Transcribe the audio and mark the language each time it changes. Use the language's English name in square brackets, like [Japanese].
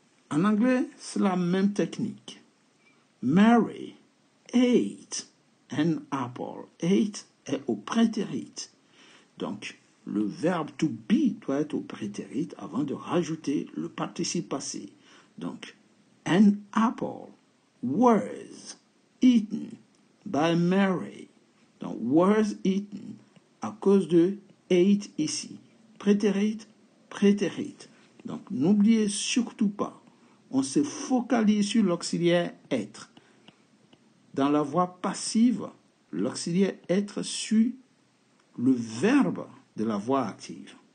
[French] En anglais, c'est la même technique. Mary ate an apple. Ate est au prétérite. Donc, le verbe to be doit être au prétérite avant de rajouter le participe passé. [English] Donc, an apple was eaten by Mary. [French] Donc, was eaten à cause de ate ici. Prétérite, prétérite. Donc, n'oubliez surtout pas, on se focalise sur l'auxiliaire être. Dans la voix passive, l'auxiliaire être suit le verbe de la voix active.